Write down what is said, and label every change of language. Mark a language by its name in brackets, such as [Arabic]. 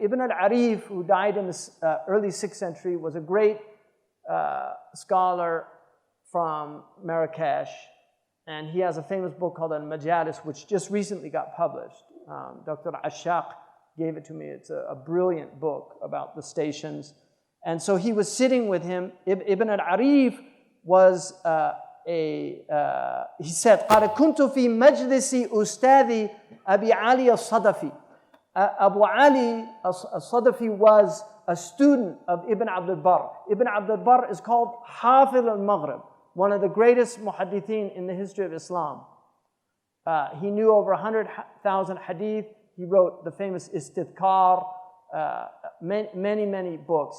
[English] Ibn al-Arif, who died in the early 6th century, was a great scholar from Marrakesh, and he has a famous book called Al-Majalis, which just recently got published. Dr. Ashaq gave it to me. It's a brilliant book about the stations. And so he was sitting with him. Ibn al-Arif was he said, [Arabic] قال كنت في مجلس أستاذي أبي علي الصدفي. [English] Abu Ali al-Sadafi was a student of Ibn Abdul Barr. Ibn Abdul Barr is called Hafil al-Maghrib, one of the greatest muhaddithin in the history of Islam. He knew over 100,000 hadith. He wrote the famous Istidkar, many books.